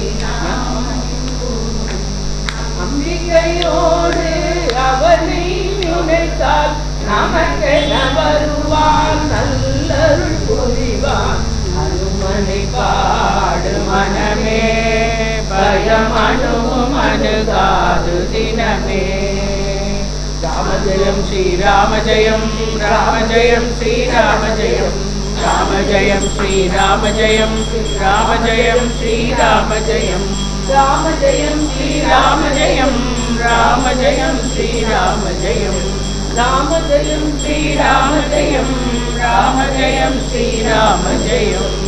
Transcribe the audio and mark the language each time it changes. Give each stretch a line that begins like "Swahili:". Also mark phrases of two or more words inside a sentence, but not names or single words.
Tamil: அம்பிகையோடு அவனை நினைத்தால் நமக்கென வருவான் நல்லருள் புரிவான் அனுமனை பாடு மனமே பயமனு மனுகாது தினமே ராம
Sanskrit: जयं श्रीराम जयं राम जयं श्रीराम जयं राम जयं श्रीराम जयं राम जयं श्रीराम जयं राम जयं श्रीराम जयं राम जयं श्रीराम जयं राम जयं श्रीराम जयं राम जयं श्रीराम जयं